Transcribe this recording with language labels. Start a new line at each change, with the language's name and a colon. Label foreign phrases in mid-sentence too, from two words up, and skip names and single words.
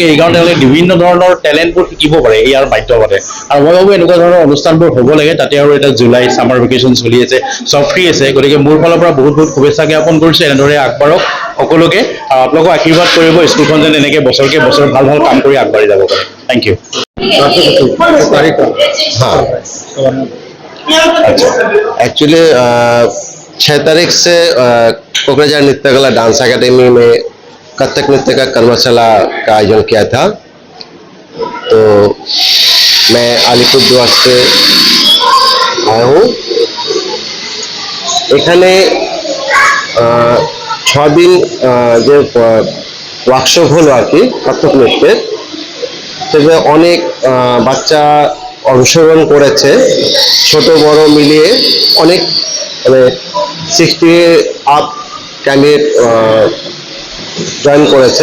Assamese: এইকাৰণে তেওঁলোকে বিভিন্ন ধৰণৰ টেলেণ্টবোৰ শিকিব পাৰে ইয়াৰ মাধ্যমতে। আৰু মই ভাবোঁ এনেকুৱা ধৰণৰ অনুষ্ঠানবোৰ হ'ব লাগে। তাতে আৰু এটা জুলাই
English: summer vacation
Assamese: চলি আছে, চব ফ্ৰী আছে। গতিকে মোৰ ফালৰ পৰা বহুত বহুত শুভেচ্ছা জ্ঞাপন কৰিছোঁ। এনেদৰে আগবাঢ়ক সকলোকে। আপোনালোকক আশীৰ্বাদ কৰিব স্কুলখন যেন এনেকৈ বছৰকে বছৰ ভাল ভাল কাম কৰি আগবাঢ়ি যাব পাৰে।
English: Thank you.
Hindi: हाँ, एक्चुअली 6 तारीख से कोकराझार नृत्य कला डांस एकेडमी में कथक नृत्य का कर्मशाला का आयोजन किया था। तो मैं अलीपुरदुआर से आया हूँ।
Bangla: এখানে 6 দিন যে ওয়ার্কশপ হলো আর কি কত্থক নৃত্যের, সেখানে অনেক বাচ্চা অংশগ্রহণ করেছে। ছোট বড় মিলিয়ে অনেক, মানে 60
English: up candidate
Bangla: জয়েন করেছে।